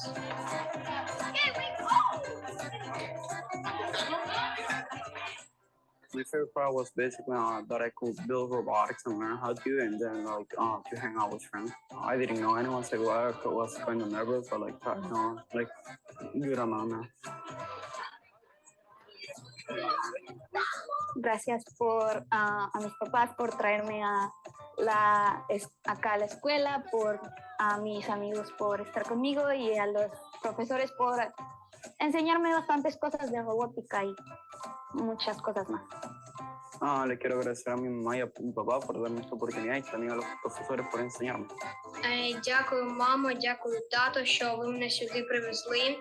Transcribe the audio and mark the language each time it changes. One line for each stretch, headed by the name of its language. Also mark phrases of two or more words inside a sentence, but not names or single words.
English: Here we go! My favorite part was basically that I could build robotics and learn how to, and then to hang out with friends. I didn't know anyone, so I was kind of nervous, but good amount now.
Spanish: Gracias por a mis papás por traerme acá a la escuela, por a mis amigos por estar conmigo y a los profesores por enseñarme bastantes cosas de robótica y muchas cosas más. Le quiero agradecer a mi mamá y a mi papá por darme esta oportunidad y también a los profesores por enseñarme.
Ukrainian: Дякую, мамо, дякую, тато, що ви мене сюди привезли.